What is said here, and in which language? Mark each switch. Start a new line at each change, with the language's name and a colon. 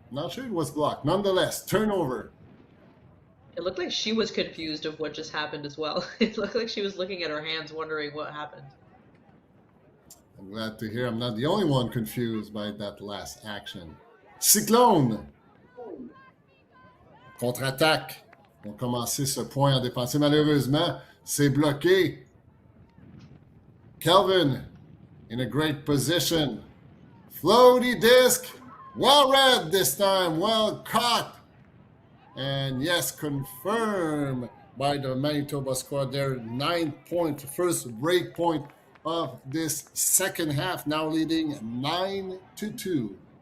English: Not sure it was blocked. Nonetheless, turnover. It looked like she was confused of what just happened as well. It looked like she was looking at her hands, wondering what happened. I'm glad to hear I'm not the only one confused by that last action. Cyclone.
French: Contre-attaque. On va commencer ce point en défensive. Malheureusement, c'est bloqué.
English: Kelvin in a great position. Floaty disc. Well read this time. Well caught. And yes, confirmed by the Manitoba squad. Their 9-point first break point of this second half, now leading 9-2.